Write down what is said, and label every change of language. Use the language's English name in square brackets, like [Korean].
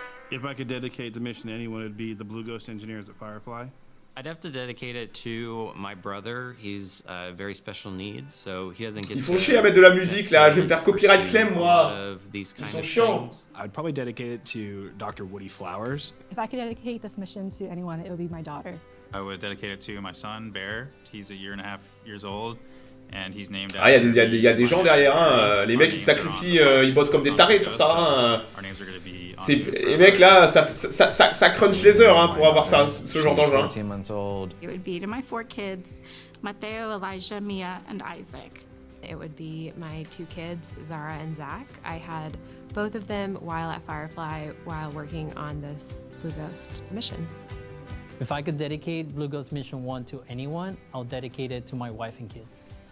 [English] If I could dedicate the mission to anyone, it'd be the Blue Ghost engineers at Firefly. I'd have to dedicate it to my brother. He's very special needs, so he doesn't get. [French] Ils font chier à mettre de la musique là. Je vais me faire copyright claim moi. Ils sont chiants. [English] I'd probably dedicate it to Dr. Woody Flowers. If I could dedicate this mission to anyone, it would be my daughter. I would dedicate it to my son Bear. He's a 1.5 years old. And he's named [French] ah, il y a des gens derrière, hein. Les mecs ils sacrifient, ils bossent comme des tarés sur ça. Hein. Les mecs là, ça crunch les heures hein, pour avoir ça, ce genre d'engin. [English] It would be to my 4 kids, Mateo, Elijah, Mia, and Isaac. It would be my 2 kids, Zara and Zach. I had both of them while at Firefly while working on this Blue Ghost mission. If I could dedicate Blue Ghost Mission 1 to anyone, I'll dedicate it to my wife and kids.